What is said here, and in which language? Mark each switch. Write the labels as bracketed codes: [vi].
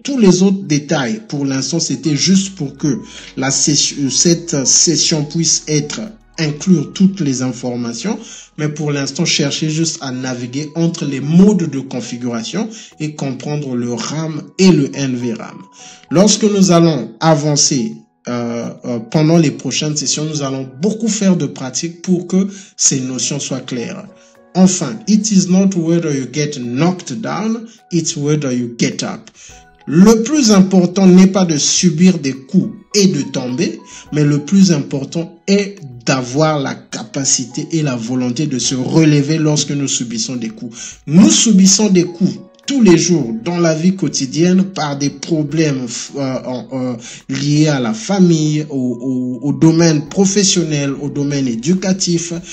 [fr] Tous les autres détails, pour l'instant, c'était juste pour que cette session puisse inclure toutes les informations, mais pour l'instant, cherchez juste à naviguer entre les modes de configuration et comprendre le RAM et le NVRAM. Lorsque nous allons avancer pendant les prochaines sessions, nous allons beaucoup faire de pratiques pour que ces notions soient claires. [en] Enfin, it is not whether you get knocked down, it's whether you get up. [fr] Le plus important n'est pas de subir des coups et de tomber, mais le plus important est d'avoir la capacité et la volonté de se relever lorsque nous subissons des coups. Nous subissons des coups tous les jours dans la vie quotidienne par des problèmes liés à la famille, au domaine professionnel, au domaine éducatif.